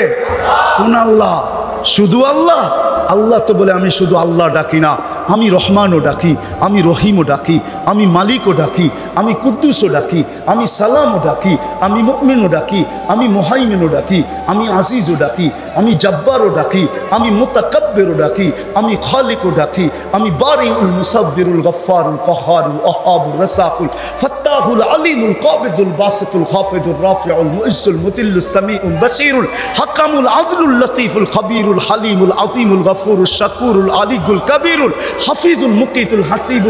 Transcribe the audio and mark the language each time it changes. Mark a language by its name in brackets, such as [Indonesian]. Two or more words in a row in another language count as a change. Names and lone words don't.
[Bangla] কোন আল্লাহ? শুধু আল্লাহ? আল্লাহ তো বলে আমি শুধু আল্লাহ ডাকি না, আমি রহমানও ডাকি, আমি রহিমও ডাকি, আমি মালিকও ডাকি, আমি কুদ্দুসও ডাকি, আমি সালামও ডাকি, আমি মুমিনও ডাকি, আমি মুহাইমিনও ডাকি, আমি আজিজও ডাকি, আমি জব্বারও ডাকি, আমি মুতাকাব্বিরও ডাকি, আমি খালিকও ডাকি, [Arabic] আমি البارئ المصور الغفار القهار الوهاب الرزاق الفتاح العليم القابض الباسط الخافض الرافع المعز المذل السميع البصير الحكم العدل اللطيف الخبير الحليم العظيم الغفور الشكور العلي الكبير الحفيظ المقيت الحسيب